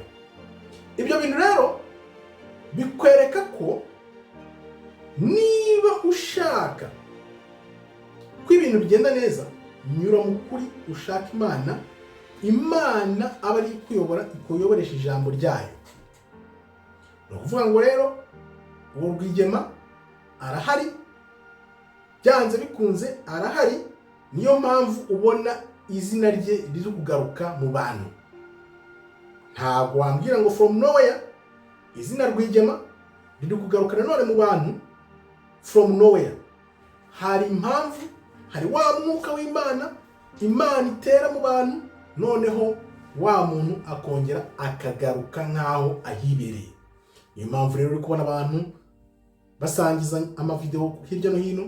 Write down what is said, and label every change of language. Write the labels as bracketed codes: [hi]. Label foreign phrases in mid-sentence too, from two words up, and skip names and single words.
[rw] Ibyo bintu rero bikwereka ko niba ushaka ko ibintu bigenda neza, nyura mu kuri, ushaka Imana aba ari kuyobora, ikuyoboresha ijambo ryayo. No kuvuga ngo rero uwo Rwigema arahari, byanze bikunze arahari. Niyo mpamvu ubona izina rye riri kugaruka mu bantu. Ntabwo wambwira ngo [en] from nowhere [rw] izina Rwigema riri kugaruka nanone mu bantu [en] from nowhere. [rw] Hari impamvu, hari wa mwuka w'Imana, Imana itera mu bantu, noneho wa muntu akongera akagaruka nkaho ahibereye. Niyo mpamvu rero uri kubona abantu basangiza amavideo hirya no hino.